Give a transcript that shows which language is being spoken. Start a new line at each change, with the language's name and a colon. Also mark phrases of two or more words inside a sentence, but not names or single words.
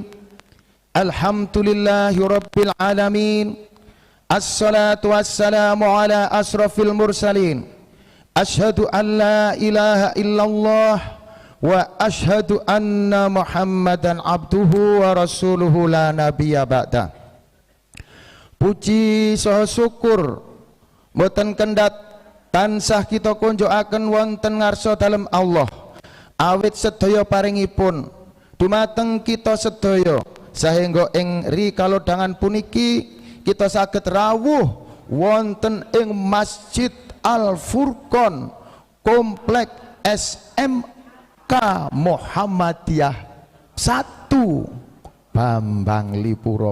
Arabic: الحمد لله رب العالمين. الصلاة والسلام على أشرف المرسلين. أشهد أن لا إله إلا الله وأشهد أن محمدا عبده ورسوله لا نبي بعد.
Javanese: Puji saha syukur mboten kendhat tansah kita kunjukaken wonten ngarsa dalem Allah. Awit sedaya paringipun dumateng kita sedaya sahingga ing rikalodangan puniki kita saged rawuh wonten ing Masjid Al-Furqon Komplek SMK Muhammadiyah 1 Bambang Lipuro.